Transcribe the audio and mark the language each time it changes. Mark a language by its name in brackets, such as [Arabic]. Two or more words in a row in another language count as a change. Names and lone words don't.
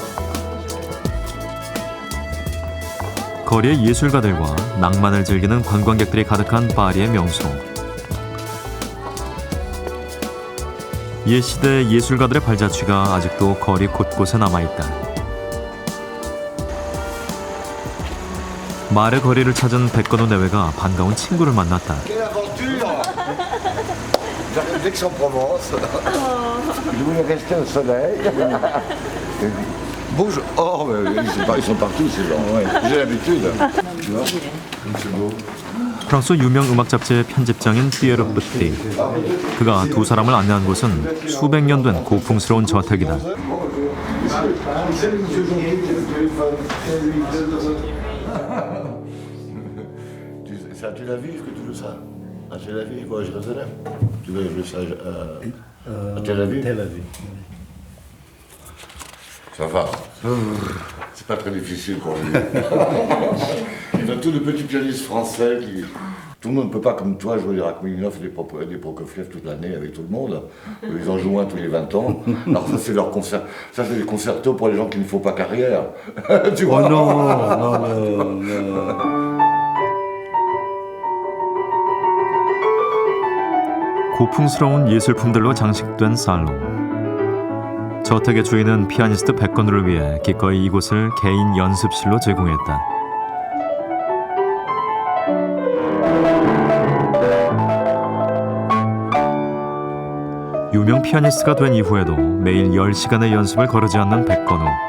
[Korean] 거리의 예술가들과 낭만을 즐기는 관광객들이 가득한 파리의 명소. 옛 시대 예술가들의 발자취가 아직도 거리 곳곳에 남아있다. 말의 거리를 찾은 백건우 내외가 반가운 친구를 만났다. [French] J'arrive d'Aix-en-Provence. Je voulais rester au soleil. Bonjour. Oh, mais ils sont partout ces gens. Ouais. J'ai l'habitude. Tu vois, c'est beau. [Korean] 프랑스 유명 음악 잡지의 편집장인 피에르 뿌띠. 그가 두 사람을 안내한 곳은 수백 년 된 고풍스러운 저택이다. [French] C'est à Tel Aviv que tu veux ça? À Tel Aviv ou à Jérusalem? Tu veux ça à Tel Aviv? Tel Aviv. Ça va. C'est pas très difficile pour lui. Il a tous les petits pianistes français qui... Tout le monde ne peut pas, comme toi, jouer des Rachmaninoff et des Prokofiev toute l'année avec tout le monde. Ils en jouent un tous les 20 ans. Alors ça, c'est leur concert. Ça, c'est des concertos pour les gens qui ne font pas carrière. Tu vois? Oh non. [Korean] 고풍스러운 예술품들로 장식된 살롱. 저택의 주인은 피아니스트 백건우를 위해 기꺼이 이곳을 개인 연습실로 제공했다. 유명 피아니스트가 된 이후에도 매일 10시간의 연습을 거르지 않는 백건우.